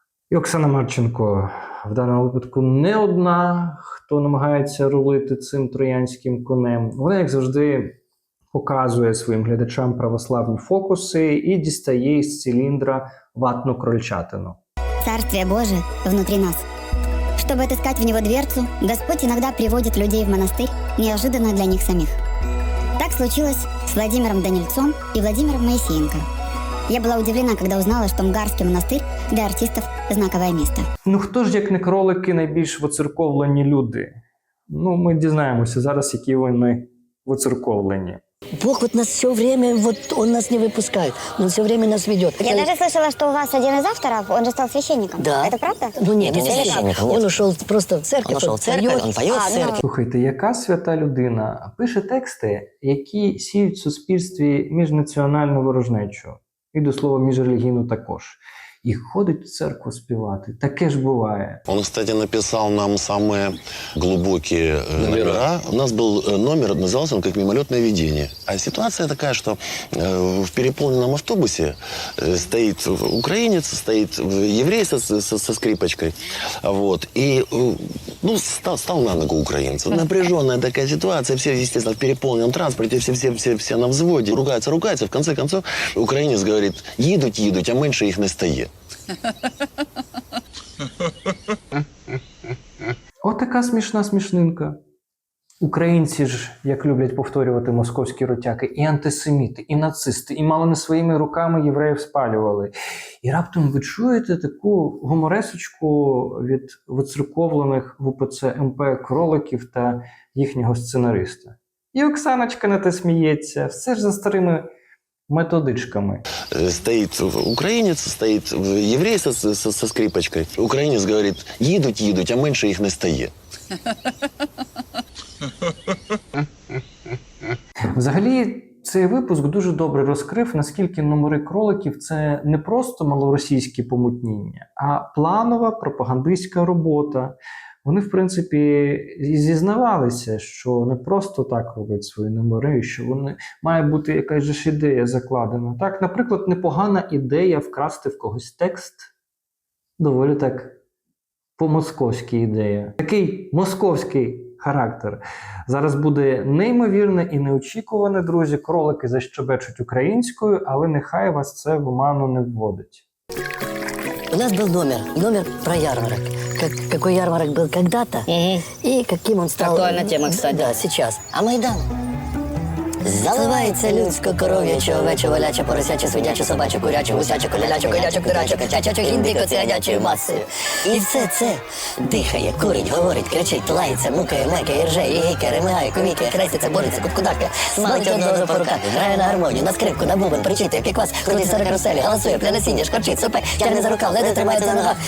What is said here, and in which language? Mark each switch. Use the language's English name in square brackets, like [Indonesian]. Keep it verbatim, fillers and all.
[Ukrainian] І Оксана Марченко в даному випадку не одна, хто намагається рулити цим троянським конем. Вона, як завжди, показує своїм глядачам православні фокуси і дістає із циліндра ватну крольчатину. [Russian] Царствие Божие внутри нас. Чтобы отыскать в него дверцу, Господь иногда приводит людей в монастырь, неожиданно для них самих. Так случилось с Владимиром Данильцом и Владимиром Моисеенко. Я была удивлена, когда узнала, что Мгарский монастырь для артистов – знаковое место. [Ukrainian] Ну хто ж, як не кролики, найбільш воцерковлені люди? Ну, ми дізнаємося зараз, які вони воцерковлені. [Russian] Бог вот нас все время, вот он нас не выпускает, он все время нас ведет. Я даже слышала, что у вас один из авторов, он же стал священником. Да. Это правда? Ну нет, он не священник. Он ушел просто в церковь, он, он поет, он поет а, в церкви. [Ukrainian] Слухайте, яка свята людина пише тексти, які сіють в суспільстві міжнаціональну ворожнечу. І, до слова, міжрелігійну також. І ходить в церкву співати. Таке ж буває. [Russian] Он, кстати, написал нам самые глубокие номера. У нас был номер, назывался он как «Мимолетное видение». А ситуация такая, что в переполненном автобусе стоит украинец, стоит еврей со, со, со скрипочкой. Вот. И ну, стал, стал на ногу украинцу. Напряженная такая ситуация. Все, естественно, в переполненном транспорте, все, все, все, все на взводе. Ругаются, ругаются. В конце концов, украинец говорит: [Ukrainian] «Їдуть, їдуть, а менше їх не стає». Отака смішна смішнинка. Українці ж, як люблять повторювати московські ротяки, і антисеміти, і нацисти, і мало не своїми руками євреїв спалювали. І раптом ви чуєте таку гуморесочку від вицерковлених в О П Ц М П кроликів та їхнього сценариста. І Оксаночка на те сміється, все ж за старими методичками. [Russian] Стоит украинец, стоит еврей со, со, со скрипочкой. Украинец говорит: [Ukrainian] «Їдуть, їдуть, а менше їх не стає». Взагалі, цей випуск дуже добре розкрив, наскільки номери кроликів – це не просто малоросійські помутніння, а планова пропагандистська робота. Вони, в принципі, і зізнавалися, що не просто так роблять свої номери, що вони має бути якась же ж ідея закладена. Так, наприклад, непогана ідея вкрасти в когось текст, доволі так по-московськи ідея. Такий московський характер. Зараз буде неймовірне і неочікуване, друзі, кролики защебечуть українською, але нехай вас це в оману не вводить. [Russian] У нас был номер, номер про ярмарок. Как, какой ярмарок был когда-то, угу. И каким он стал... Актуальная тема, кстати. Да, сейчас. А Майдан? [Ukrainian] Заливається людсько коров'яче, овече, воляче, поросяче, свиняче, собаче, куряче, гусяче, коляляче, коляче, куряче, качаче, індико, цілячою масою. І все це дихає, курить, говорить, кричить, лається, мукає, мекає, ржає, гікає, ремигає, ковікає, креситься, бореться, куткудака, смалить одного за порука, грає на гармонію, на скрипку, на бубен, причитує, піквас, крутиться на каруселі, голосує, пляне сіння, шкорчить, сопе, тягне за рукав, ледве тримається за ногах.